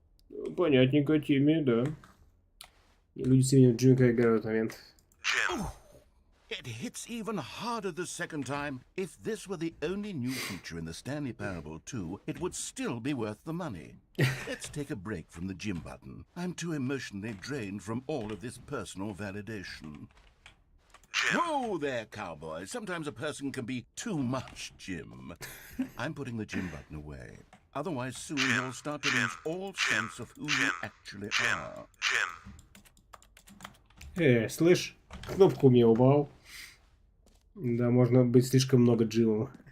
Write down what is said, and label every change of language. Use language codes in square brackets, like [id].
[ru] Ну, понятненько, Тимми, да. И люди с именем Джимми Крейгер в этот момент. [en] It hits even harder the second time. If this were the only new feature in the Stanley Parable 2, it would still be worth the money. Let's take a break from the gym button. I'm too emotionally drained from all of this personal validation. Whoa there, cowboy. Sometimes a person can be too much Jim. I'm putting the gym button away. Otherwise, soon you'll start to lose all sense of who you actually are. [ru] Слышь, кнопку мне убрал. Да, можно быть слишком много Джимом.